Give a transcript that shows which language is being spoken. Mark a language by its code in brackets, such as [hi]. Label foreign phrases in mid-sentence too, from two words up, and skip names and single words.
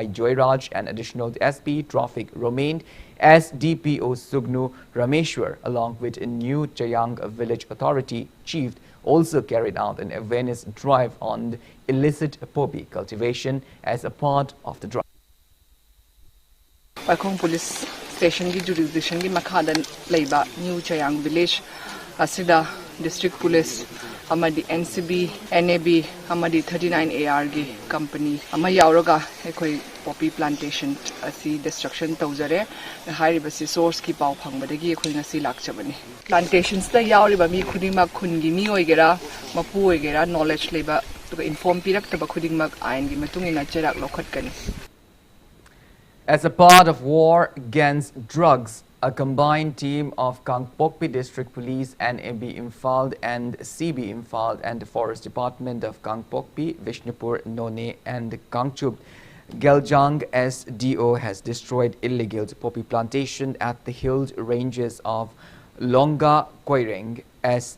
[en] Joyraj and Additional SP Traffic remained as DPO Sugnu Rameshwar along with a New Chayang Village Authority Chief also carried out an awareness drive on illicit poppy cultivation as a part of the drive. [mni] Waikong Police Station ki jurisdiction ki makhadan leiba New Chayang Village asida District Police amadi NCB NAB amadi 39 AR ki company ama yauraga ekoi [en] poppy plantation [mni] asi destruction tawjare hairiba si source ki pau phangbadagi ekoi ngasi lakchabani plantations ta yauriba mi khudima khungi mi oigera mapu oigera knowledge leba inform pirak taba khudingmak ain gi matungina cherak lokhatkani. [en] As a part of war against drugs, a combined team of Kangpokpi District Police, NAB Imphal and CB Imphal and the Forest Department of Kangpokpi, Vishnupur, None and Kangchup, Geljang SDO has destroyed illegal poppy plantation at the hill ranges of Longa Koireng, S.